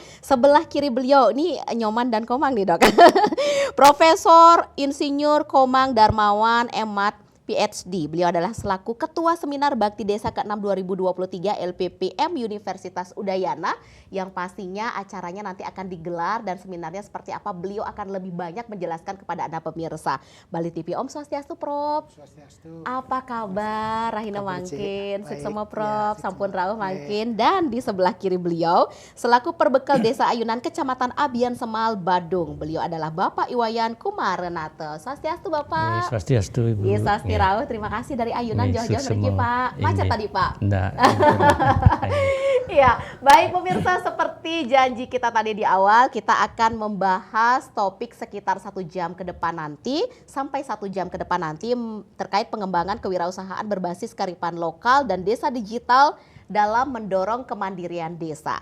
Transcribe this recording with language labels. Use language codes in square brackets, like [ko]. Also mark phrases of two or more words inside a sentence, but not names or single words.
[id] Sebelah kiri beliau ini Nyoman dan Komang nih Dok. Profesor Insinyur Komang Darmawan Emat PhD. Beliau adalah selaku Ketua Seminar Bakti Desa ke-6 2023 LPPM Universitas Udayana, yang pastinya acaranya nanti akan digelar dan seminarnya seperti apa beliau akan lebih banyak menjelaskan kepada Anda pemirsa Bali TV. [ban] Om Swastiastu Prof. Swastiastu. [id] Apa kabar? [ban] Rahina mangkin, suksema Prof. [id] Ya, [ban] Sampun rawuh mangkin. [id] Dan di sebelah kiri beliau selaku Perbekal Desa Ayunan Kecamatan Abian Semal Badung. Beliau adalah Bapak Iwayan Kumarenate. Swastiastu Bapak. Swastiastu Ibu. Iya, Rawuh, terima kasih dari Ayunan jauh-jauh dari Pak. Macet tadi Pak. Enggak. Iya, baik pemirsa, seperti janji kita tadi di awal, kita akan membahas topik sekitar 1 jam ke depan nanti, sampai 1 jam ke depan nanti terkait pengembangan kewirausahaan berbasis kearifan lokal dan desa digital dalam mendorong kemandirian desa.